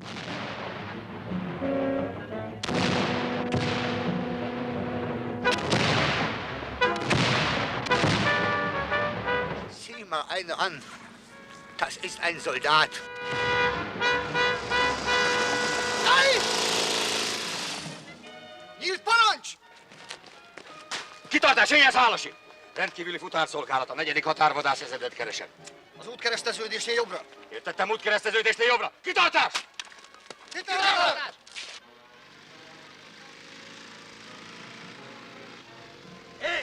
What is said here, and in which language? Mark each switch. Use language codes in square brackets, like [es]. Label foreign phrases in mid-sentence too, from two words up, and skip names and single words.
[de] Sieh mal eine an. Das ist ein Soldat. Nein! [hu] Nyílt parancs! Kitartás, éljen Szálasi! Rendkívüli futárszolgálat, a 4. határvadász ezedet keresem. Az útkereszteződésnél jobbra. Értettem, útkereszteződésnél jobbra. Kitartás! Kitartás! Hé!